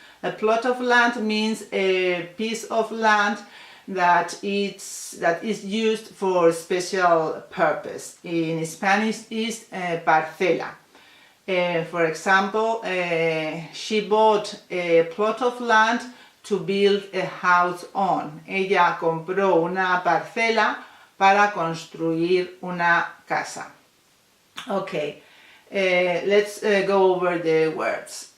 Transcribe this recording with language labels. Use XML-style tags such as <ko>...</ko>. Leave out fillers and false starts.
<en>A plot of land means a piece of land that is used for a special purpose.</en> <es>In Spanish is parcela.</es> <en>For example, she bought a plot of land to build a house on.</en> <es>Ella compró una parcela para construir una casa.</es> <en>Okay, let's go over the words.</en>